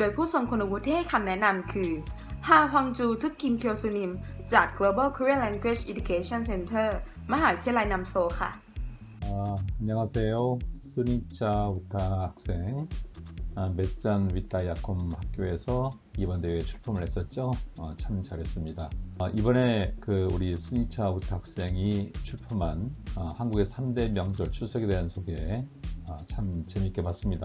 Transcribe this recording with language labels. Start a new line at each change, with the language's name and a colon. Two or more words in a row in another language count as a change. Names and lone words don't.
Thai: ยผู้ทรงคุณวุฒิที่ให้คำแนะนำคือฮาฮวังจูทึกกิมเคียวซูนิมจาก Global Korean Language Education Center มหาวิทยาลัยนัมโซค่ะ
Korean: 안녕하세요. 순이차 우타 학생 맷잔 위따야콤 학교에서 이번 대회에 출품을 했었죠. 참 잘했습니다. 이번에 우리 순이차 우타 학생이 출품한 한국의 3대 명절 추석에 대한 소개 참 재밌게 봤습니다.